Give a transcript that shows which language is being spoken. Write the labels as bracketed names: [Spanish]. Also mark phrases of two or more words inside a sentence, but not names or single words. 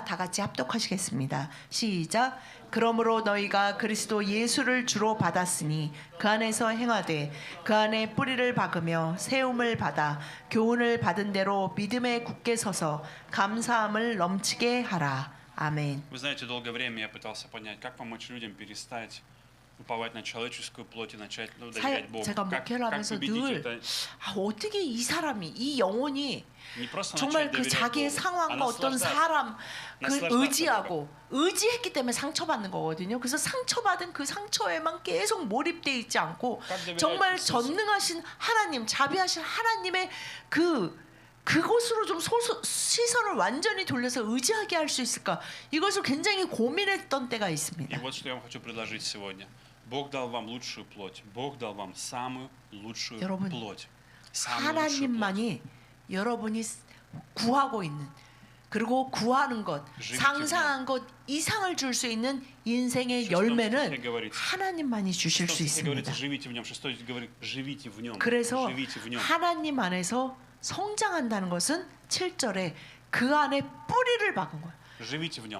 [Korean] 다 같이 합독하시겠습니다. 시작. 그러므로 너희가 그리스도 예수를 주로 받았으니 그 안에서 행하되 그 안에 뿌리를 박으며 세움을 받아 교훈을 받은 대로 믿음에 굳게 서서 감사함을 넘치게 하라. 아멘. [Russian] Вы знаете, долгое время я пытался понять, как помочь людям перестать уповать на человеческую плоть и начать доверять Богу. [Korean] 제가 목회를 하면서 늘 어떻게 이 사람이 이 영혼이 정말 그 자기의 상황과 어떤 사람 그 의지했기 때문에 상처받는 거거든요. 그래서 상처받은 그 상처에만 계속 몰입돼 있지 않고 정말 전능하신 하나님, 자비하신 하나님의 그곳으로 좀 시선을 완전히 돌려서 의지하게 할 수 있을까? 이것을 굉장히 고민했던 때가 있습니다. [Russian] И вот что я вам хочу предложить сегодня. Бог дал вам лучшую плоть. Бог дал вам самую лучшую плоть. [Korean] 하나님만이 여러분이 구하고 있는 그리고 구하는 것, 상상한 것 이상을 줄 수 있는 인생의 열매는 하나님만이 주실 수 있습니다. 그래서 하나님 안에서 성장한다는 것은 7절에 그 안에 뿌리를 박은 거예요.